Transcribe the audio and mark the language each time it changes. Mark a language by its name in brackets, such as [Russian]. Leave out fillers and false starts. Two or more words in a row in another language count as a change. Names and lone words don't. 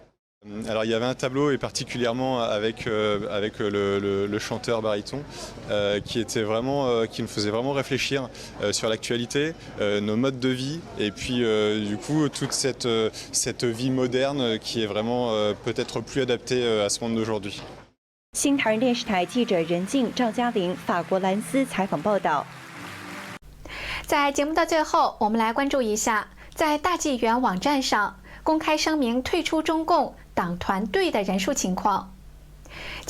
[French] Alors il y avait un tableau et particulièrement avec le chanteur baryton qui nous faisait vraiment réfléchir sur l'actualité, nos modes de vie et puis du coup toute cette vie moderne qui est vraiment peut-être plus adaptée à ce monde d'aujourd'hui. [Chinese] 新唐人电视台记者任静、赵嘉玲，法国兰斯采访报道。在节目的最后，我们来关注一下，在大纪元网站上公开声明退出中共党团队的人数情况。